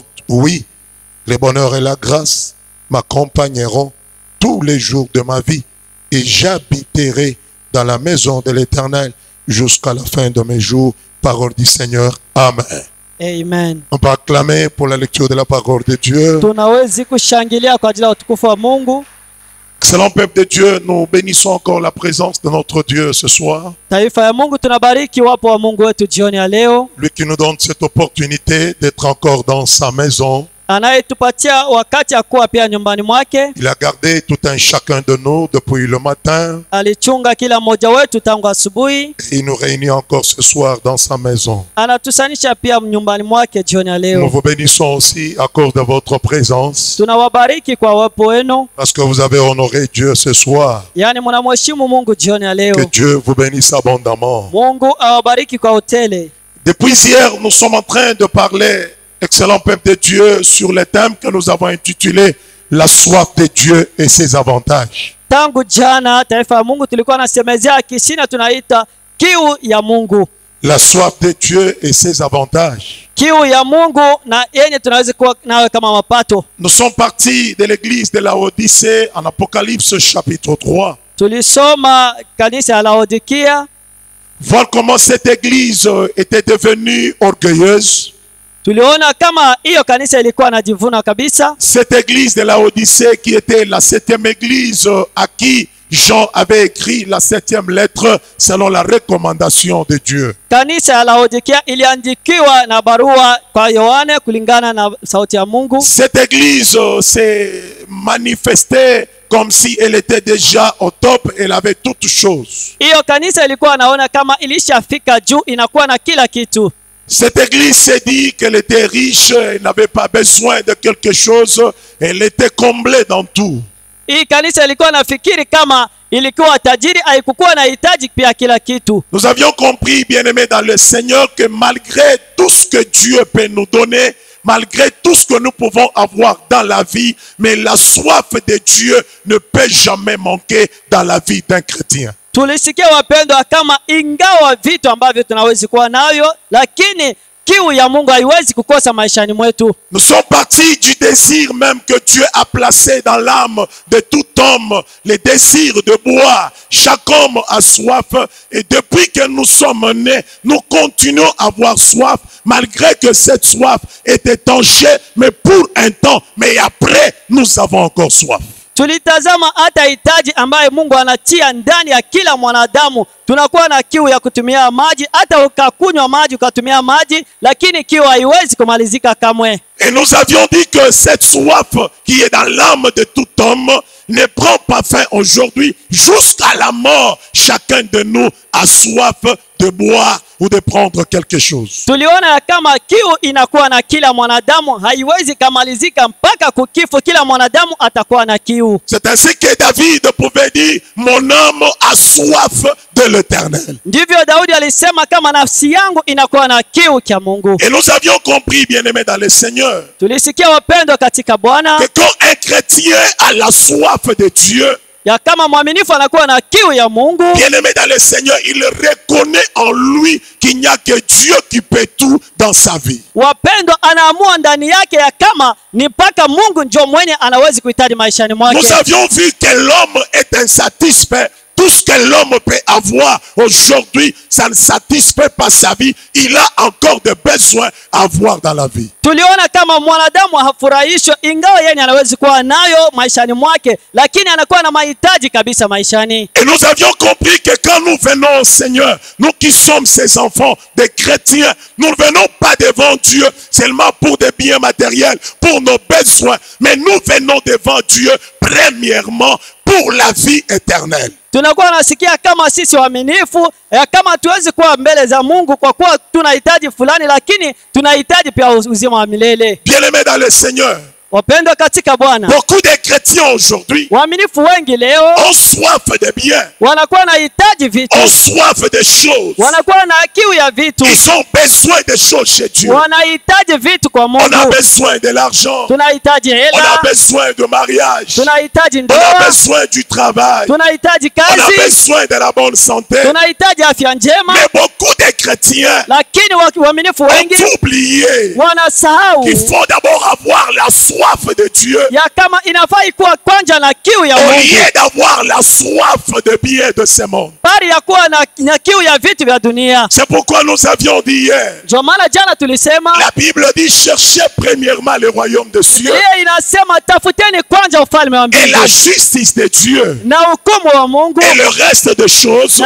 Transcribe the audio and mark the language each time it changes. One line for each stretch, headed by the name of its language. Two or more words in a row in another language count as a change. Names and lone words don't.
French: Oui, le bonheur et la grâce m'accompagneront tous les jours de ma vie et j'habiterai dans la maison de l'Éternel jusqu'à la fin de mes jours. Parole du Seigneur. Amen. Amen. On peut acclamer pour la lecture de la parole de Dieu.
Swahili: Tunaweza kushangilia kwa ajili ya utukufu wa Mungu.
French: Excellent peuple de Dieu, nous bénissons encore la présence de notre Dieu ce soir.
Swahili: Taifa ya Mungu, tunabariki wapo wa Mungu wetu jioni ya leo,
French: Lui qui nous donne cette opportunité d'être encore dans sa maison.
Swahili: anayetupatia wakati ya kuwa pia nyumbani mwake.
French: Il a gardé tout un chacun de nous depuis le matin.
Swahili: Alichunga kila mmoja wetu tangu asubuhi.
French: Et il nous réunit encore ce soir dans sa maison.
Swahili: Anatusanisha pia nyumbani mwake jioni ya
French: Nous
Swahili: leo.
French: vous bénissons aussi à cause de votre présence.
Swahili: Tunawabariki kwa uwepo wenu,
French: Parce que vous avez honoré Dieu ce soir.
Swahili: yaani mnamheshimu Mungu jioni ya
French: Que
Swahili: leo.
French: Dieu vous bénisse abondamment.
Swahili: Mungu awabariki kwa utele.
French: Depuis hier, nous sommes en train de parler, excellent peuple de Dieu, sur le thème que nous avons intitulé La soif de Dieu et ses avantages.
Swahili: Tangu jana taifa ya Mungu tulikuwa nasemezea kishina tunaita kiu ya Mungu.
French: La soif de Dieu et ses avantages.
Swahili: Kiu ya Mungu na yenye tunaweza kuwa nawe kama mapato.
French: Nous sommes partis de l'église de la Odyssée en Apocalypse chapitre 3.
Swahili: Tulisoma kanisa ya Laodikia,
French: Voir comment cette église était devenue orgueilleuse.
Swahili: tuliona kama hiyo kanisa ilikuwa najivuna kabisa.
French: Cette église de la Odyssée qui était la 7e église à qui Jean avait écrit la 7e lettre selon la recommandation de Dieu.
Swahili: Kanisa ya Laodikia iliandikiwa na barua kwa Yohane kulingana na sauti ya Mungu.
French: Cette église s'est manifestée comme si elle était déjà au top, elle avait toutes choses.
Swahili: Hiyo kanisa ilikuwa naona kama ilishafika juu, inakuwa na kila kitu.
French: Cette église s'est dit qu'elle était riche, elle n'avait pas besoin de quelque chose, elle était comblée dans tout.
Swahili: Hii kanisa ilikuwa nafikiri kama ilikuwa tajiri, haikukuwa na hitaji pia kila kitu.
French: Nous avions compris, bien-aimés dans le Seigneur, que malgré tout ce que Dieu peut nous donner, malgré tout ce que nous pouvons avoir dans la vie, mais la soif de Dieu ne peut jamais manquer dans la vie d'un chrétien.
Swahili: Tulisikia wapendwa, kama ingawa vitu ambavyo tunawezi kuwa nayo, lakini kiu ya Mungu haiwezi kukosa maishani mwetu.
French: Nous sommes partis du désir même que Dieu a placé dans l'âme de tout homme, le désir de boire. Chaque homme a soif et depuis que nous sommes nés, nous continuons à avoir soif malgré que cette soif est étanchée, mais pour un temps. Mais après, nous avons encore soif.
Swahili: Tulitazama hata hitaji ambaye Mungu anatia ndani ya kila mwanadamu. Tunakuwa na kiu ya kutumia maji, hata ukakunywa maji ukatumia maji, lakini kiu haiwezi kumalizika kamwe.
French: Et nous avions dit que cette soif qui est dans l'âme de tout homme ne prend pas fin aujourd'hui. Jusqu'à la mort, chacun de nous a soif de boire ou de prendre quelque chose.
Swahili: Tuliona ya kama kiu inakuwa na kila mwanadamu, haiwezi kamalizika mpaka kukifo. Kila mwanadamu atakuwa na kiu.
French: C'est ainsi que David pouvait dire, mon âme a soif de l'Éternel.
Swahili: Ndivyo Daudi alisema, kama nafsi yangu inakuwa na kiu cha Mungu.
French: Et nous avions compris, bien-aimés dans le Seigneur,
Swahili: Tulisikia wapendwa katika Bwana,
French: que quand un chrétien a la soif de Dieu,
Swahili: ya kama mwaminifu anakuwa na kiu ya Mungu,
French: bien-aimé dans le Seigneur, il reconnaît en lui qu'il n'y a que Dieu qui peut tout dans sa vie.
Swahili: wapendwa, anaamua ndani yake ya kama ni mpaka Mungu ndio mwenye anawezi kuhitaji maishani mwake.
French: Nous avions vu que l'homme est insatisfait. Tout ce que l'homme peut avoir aujourd'hui, ça ne satisfait pas sa vie. Il a encore des besoins à avoir dans la vie.
Swahili: Tuliona kama mwanadamu hafurahishwa ingawa yeye anaweza kuwa nayo maishani mwake, lakini anakuwa na mahitaji kabisa maishani.
French: Et nous avions compris que quand nous venons au Seigneur, nous qui sommes ses enfants, des chrétiens, nous ne venons pas devant Dieu seulement pour des biens matériels, pour nos besoins, mais nous venons devant Dieu premièrement pour la vie éternelle.
Swahili: Tunakuwa nasikia kama sisi waaminifu kama tuwezi kuwa mbele za Mungu kwa kuwa tunahitaji fulani, lakini tunahitaji pia uzima wa milele.
French: Bien-aimés dans le Seigneur,
Swahili: wapendwa katika Bwana,
French: beaucoup de chrétiens aujourd'hui
Swahili: waaminifu wengi leo
French: ont soif de bien,
Swahili: wanakuwa na hitaji vitu,
French: ont soif de choses.
Swahili: wanakuwa na kiu ya vitu,
French: Ils ont besoin de choses chez Dieu.
Swahili: wanahitaji vitu kwa
French: On a
Swahili: Mungu.
French: besoin de l'argent.
Swahili: Tunahitaji
French: On a
Swahili: hela,
French: besoin de mariage.
Swahili: tunahitaji
French: On a
Swahili: ndoa,
French: besoin du travail.
Swahili: tunahitaji
French: On a
Swahili: kazi,
French: besoin de la bonne santé.
Swahili: tunahitaji afya njema,
French: Mais beaucoup de chrétiens
Swahili: lakini waaminifu wengi
French: ont oublié
Swahili: wanasahau
French: qu'il faut d'abord avoir la soif de Dieu
Swahili: ya kama inafaa ikuwa kwanza na kiu ya
French: au
Swahili: Mungu
French: lieu d'avoir la soif de bien de ce monde.
Swahili: bali ya kuwa na kiu ya vitu vya dunia.
French: C'est pourquoi nous avions dit hier,
Swahili: Ndio maana jana tulisema
French: la Bible dit cherchez premièrement le royaume de Dieu
Swahili: Biblia inasema tafuteni kwanza ufalme wa
French: et
Swahili: mbingu
French: la justice de Dieu
Swahili: na hukumu wa Mungu,
French: et le reste des choses,